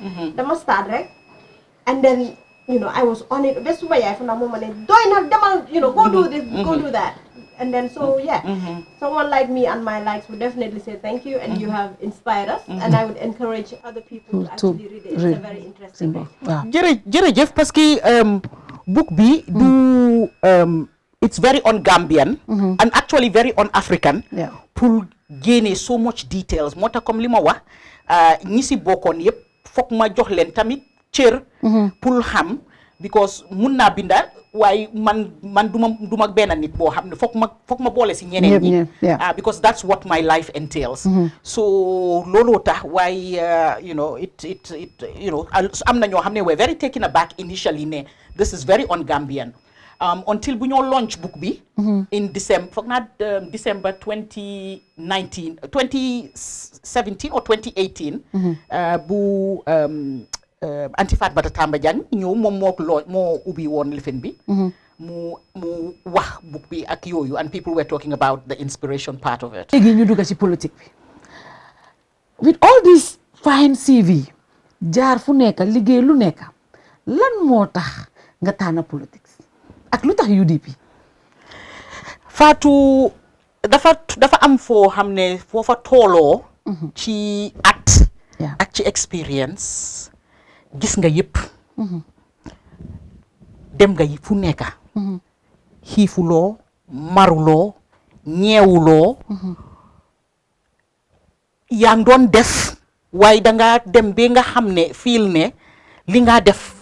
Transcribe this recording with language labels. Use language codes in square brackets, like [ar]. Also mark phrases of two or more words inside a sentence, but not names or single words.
[en] The must start right, and then I was on it. Best way I found a moment. Go do this, go do that. And then so someone like me and my likes would definitely say thank you, and you have inspired us, and I would encourage other people to actually read it. It's a very interesting book. [wo] Jërëjëf [fr] parce que [wo] book bi du [en] it's very un-Gambian and actually very un-African [wo] pour génnee [en] so much details [wo] moo tax comme li ma wax ñi si bokkoon yëpp foog ma jox leen tamit cër pour xam because mun naa binda waaye man duma benn nit boo xam ne foog ma boole si ñeneen ñi [en] because that's what my life entails [wo] so looloo tax waaye [en] you know [wo] it am na ñoo xam ne [en] we're very taken aback initially [wo] ne [en] this is very un-Gambian [wo] until bu ñoo launch book bi [en] in December [wo] foog naa December 2017 or 2018 bu Antifat Bata Tamba Jang ñëw moom moo ubbi woon lifin bi mu wax book bi ak yooyu [en] and people were talking about the inspiration part of it. [wo] léegi ñu dugg ci politique bi [en] with all this fine CV [wo] jaar fu nekk liggéey lu nekk lan moo tax nga tànn politique ak lu tax UDP. Fatou dafa am foo xam ne foofa tooloo ci at ak ci experience gis nga yëpp dem nga fu nekk xiifuloo maruloo ñeewuloo yaa ngi doon def waaye danga dem ba nga xam ne fiil ne li nga def